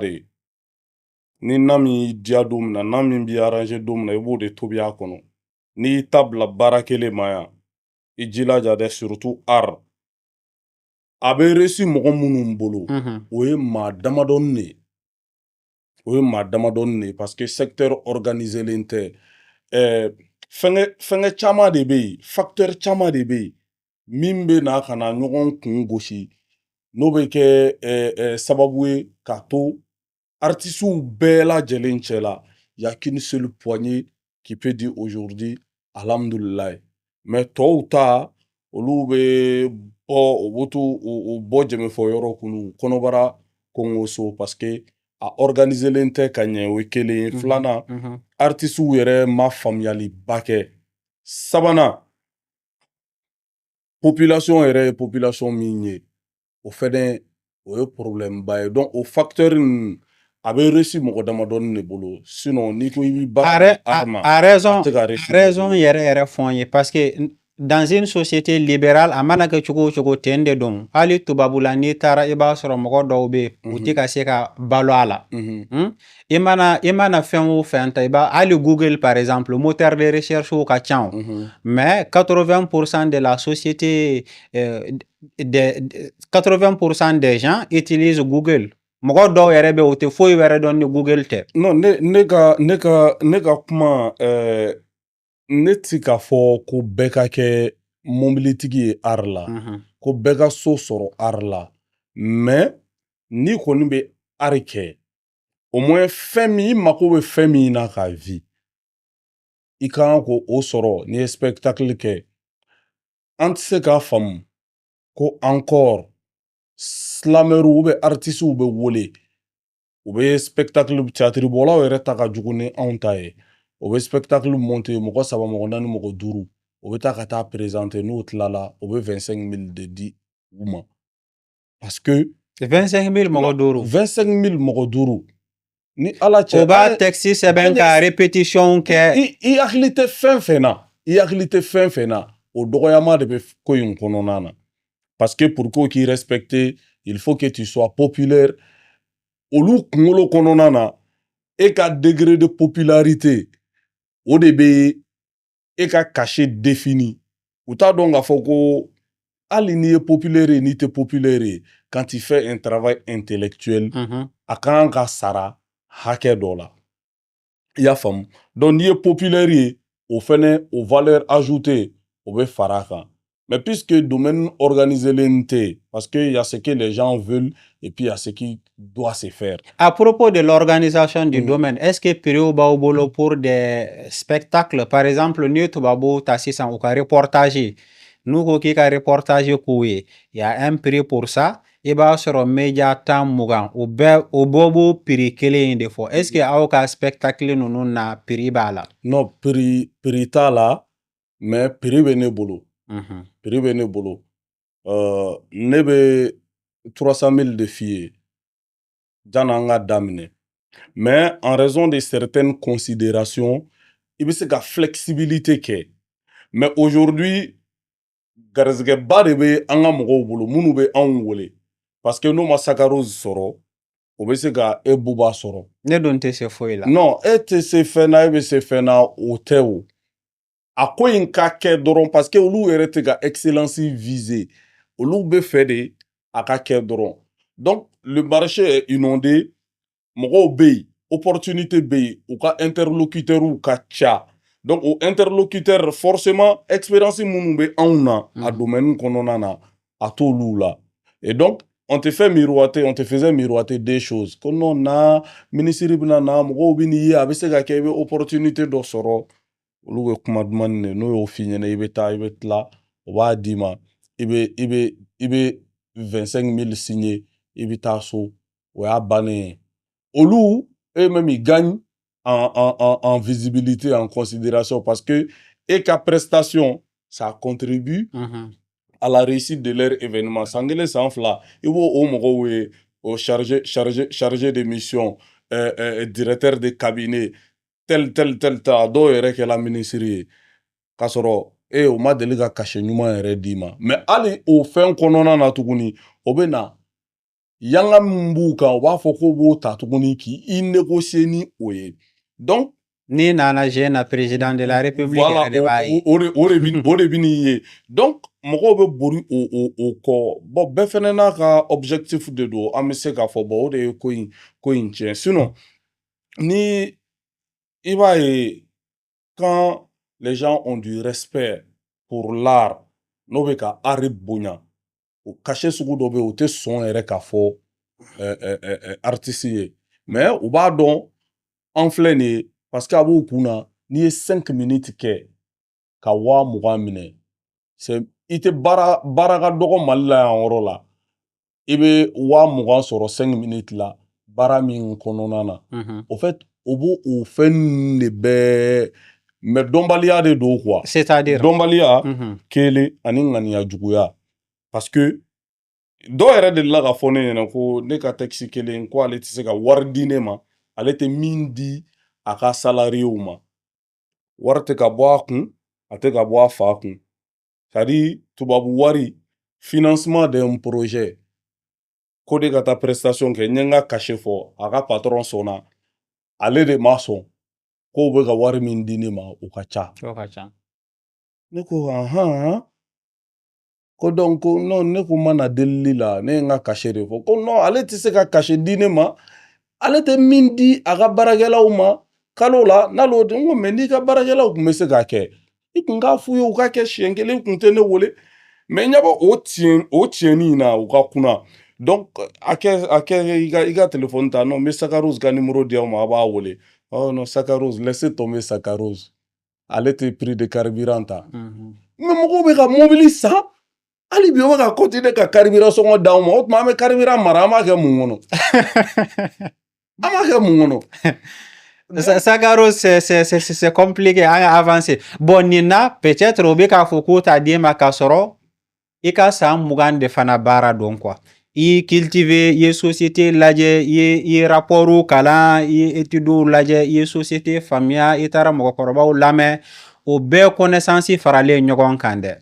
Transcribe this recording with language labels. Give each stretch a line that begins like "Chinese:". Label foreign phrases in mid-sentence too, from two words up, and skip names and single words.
Bambara: ye ni na min y'i diya don min na na min b'i arranger don min na i b'o de tobi a kɔnɔ n'i ta bila baara kelen ma yan i jilaja dɛ
French: surtout art
Bambara: a bɛ réussi mɔgɔ minnu bolo o ye maa damadɔni de ye o ye maa damadɔni de ye
French: parce que secteur organisé
Bambara: len tɛ fɛngɛ caman de bɛ yen facteur caman de bɛ yen min bɛ na ka na ɲɔgɔn kun gosi n'o bɛ kɛ sababu ye k'a to artistes bɛɛ lajɛlen cɛla
French: y a qu'une seule poignée qui peut dire aujourd'hui
Bambara: alhamdulilayi mais tɔw ta olu bɛ bɔ u bɛ to u bɔ jɛmɛfɔ yɔrɔ kɔnɔ kɔnɔbara kɔngɔso
French: parce que
Bambara: a organisé len tɛ ka ɲɛ o ye kelen ye filanan artistes yɛrɛ ma faamuyaliba kɛ sabanan population yɛrɛ ye population min ye o fɛnɛ o ye problème ba ye donc o facteur ninnu a bɛ réussi mɔgɔ damadɔni de bolo sinon n'i ko i b'i baara a raison yɛrɛ fɔ n ye
French: parce que dans une société libérale
Bambara: a mana kɛ cogo o cogo ten de don hali tubabula n'i taara i b'a sɔrɔ mɔgɔ dɔw bɛ yen u tɛ ka se ka balo a la i mana fɛn o fɛn ta i b'a hali Google
French: par exemple moteur de recherche
Bambara: ka ca
French: mais 80% de la société 80% des gens utilisent Google
Bambara: mɔgɔ dɔw yɛrɛ bɛ o tɛ foyi wɛrɛ dɔn ni Google tɛ. non ne ka kuma ne ti k'a fɔ ko bɛɛ ka kɛ mobilitigi ye art la ko bɛɛ ka so sɔrɔ art la mais n'i kɔni bɛ art kɛ
French: au moins
Bambara: fɛn min i mako bɛ fɛn min na k'a vi i ka kan ko o sɔrɔ n'i ye spectacle kɛ an tɛ se k'a faamu ko encore slamɛriw
French: ou bien artistes
Bambara: bɛ wele u bɛ
French: spectacle théâtre
Bambara: bɔlaw yɛrɛ ta ka jugu ni anw ta ye o bɛ
French: spectacle monter
Bambara: mɔgɔ 3 mɔgɔ 4 mɔgɔ 5 o bɛ taa ka taa présenter n'o tilala o bɛ 25 000 de di u ma
French: parce que
Bambara: 25 000 mɔgɔ 5 25 000 mɔgɔ 5 ni ala cɛ o b'a texte sɛbɛn ka répétition kɛ i hakili tɛ fɛn fɛn na o dɔgɔyama de bɛ ko in kɔnɔna na
French: parce que pour que
Bambara: k'i respecter
French: il faut que tu sois populaire
Bambara: olu kunkolo kɔnɔna na e ka
French: degré de popularité
Bambara: o de bɛ e ka
French: cachet défini
Bambara: u t'a dɔn k'a fɔ ko hali n'i ye populaire ye n'i tɛ populaire ye
French: quand tu fais un travail intellectuel
Bambara: a kan ka sara hakɛ dɔ la i y'a faamu donc n'i ye populaire ye o fɛnɛ o
French: valeur ajoutée
Bambara: o bɛ fara a kan
French: mais puisque domaine organisé
Bambara: len tɛ
French: parce que y a ce que les gens veulent et puis y a ce qui doit se faire. À propos de l'organisation du domaine, est-ce que
Bambara: Périou b'aw bolo
French: pour des spectacles par exemple
Bambara: n'i ye tubabu ta sisan u ka reportage n'u ko k'i ka reportage k'u ye
French: y a un prix pour ça
Bambara: i b'a sɔrɔ média 10-20 o bɛɛ b'o prix kelen in de fɔ
French: est-ce que
Bambara: aw ka spectacle ninnu na prix b'a la. non prix t'a la mais prix bɛ ne bolo. prix bɛ ne bolo ne bɛ 300 000 de f'i ye janni an ka daminɛ
French: mais en raison de certaines considérations
Bambara: i bɛ se ka flexibilité kɛ
French: mais aujourd'hui
Bambara: garizɛgɛba de bɛ an ka mɔgɔw bolo minnu bɛ anw wele
French: parce que
Bambara: n'o ma sakarose sɔrɔ o bɛ se ka e buba sɔrɔ. ne dun tɛ se foyi la. non e tɛ se fɛn na e bɛ se fɛn na o tɛ o. a ko in ka kɛ dɔrɔn
French: parce que
Bambara: olu yɛrɛ tɛ ka
French: excellence viser
Bambara: olu bɛ fɛ de a ka kɛ dɔrɔn
French: donc le marché est inondé
Bambara: mɔgɔw bɛ yen opportunité bɛ yen u ka interlocuteurs ka ca donc o
French: interlocuteur forcément
Bambara: expérience minnu bɛ anw na a domaine kɔnɔna na a t'olu la
French: et donc on te faisait miroiter des choses
Bambara: ko non na ministre bɛna na mɔgɔw bɛ n'i ye a bɛ se ka kɛ i bɛ opportunité dɔ sɔrɔ. olu bɛ kuma duman de n'o y'o f'i ɲɛna i bɛ taa i bɛ tila o b'a d'i ma i bɛ 25 000 signer i bɛ taa so o y'a bannen ye olu
French: eux-mêmes ils gagnent en visibilité en considération parce que et ka prestation ça contribue à la réussite de leur événement
Bambara: san kelen san fila i b'o o mɔgɔw ye o
French: chargé de mission directeur de cabinet
Bambara: tel ta dɔw yɛrɛ kɛla ministre ye k'a sɔrɔ o ma deli ka cachet ɲuman yɛrɛ d'i ma mais hali o fɛn kɔnɔna na tuguni o bɛ na yanga min b'u kan o b'a fɔ k'o b'o ta tuguni k'i négocier ni o ye donc Ni nana
French: jeune président de la République.
Bambara: Voilà, o de bɛ n'i ye. Donc mɔgɔw bɛ bori o kɔ. Bon bɛɛ fɛnɛ n'a ka objectif de don. An bɛ se k'a fɔ bon o de ye ko in tiɲɛ.
French: Sinon
Bambara: ni i b'a ye
French: quand les gens ont du respect pour l'art,
Bambara: n'o bɛ ka art bonya, o cachet sugu dɔ bɛ yen o tɛ sɔn yɛrɛ k'a fɔ artiste ye. Mais u b'a dɔn an filɛ nin ye parce que a b'u kun na n'i ye 5 minutes kɛ ka 20,000 minɛ, c'est i tɛ baara ka dɔgɔ Mali la yan yɔrɔ la, i bɛ 20,000 sɔrɔ 5 minutes la baara min kɔnɔna na.
French: Au fait
Bambara: o b'o o fɛn de bɛɛ mais dɔnbaliya de don quoi.
French: C'est-à-dire
Bambara: dɔnbaliya kelen ani ŋaniya juguya
French: parce que
Bambara: dɔw yɛrɛ delila ka fɔ ne ɲɛna ko ne ka texte kelen ko ale tɛ se ka wari di ne ma, ale tɛ min di a ka salariés ma. Wari tɛ ka bɔ a kun, a tɛ ka bɔ a fa kun.
French: C'est à dire
Bambara: tubabu wari
French: financement d'un projet
Bambara: ko de ka taa prestation kɛ, n ye n ka cachet fɔ, a ka patron sɔnna, ale de ma sɔn k'o bɛ ka wari min di ne ma o ka ca. Ne ko ko donc ko non ne ko mana delili la ne ye n ka cachet de fɔ ko non ale tɛ se ka cachet di ne ma, ale tɛ min di a ka baarakɛlaw ma kalo la n'ale di n ko mais n'i ka baarakɛlaw tun bɛ se k'a kɛ i tun k'a f'u ye u ka kɛ siɲɛ kelen, i tun tɛ ne wele. Mais ɲɛ bɛ o tiɲɛni in na u ka kunna. Donc a kɛ i ka téléphone ta, non n bɛ Sakarose ka numéro di aw ma a b'a wele.
French: Oh non
Bambara: Sakarose
French: laissez tomber
Bambara: Sakarose, ale tɛ
French: prix de carburant
Bambara: ta. Mais mɔgɔw bɛ ka mobili san hali bi o bɛ ka continuer ka carburant sɔngɔ d'anw ma, o tuma an bɛ carburant mara an b'a kɛ mun kɔnɔ? An b'a kɛ mun kɔnɔ? Sakarose
French: c'est compliqué,
Bambara: an ka avancer. Bon nin na peut-être o bɛ k'a fɔ k'o t'a d'e ma k'a sɔrɔ i ka san 20 de fana baara dɔn quoi. I cultiver, i ye société lajɛ, i ye rapport kalan, i ye études lajɛ, i ye société faamuya, i taara mɔgɔkɔrɔbaw lamɛn, o bɛɛ connaissance faralen ɲɔgɔn kan dɛ.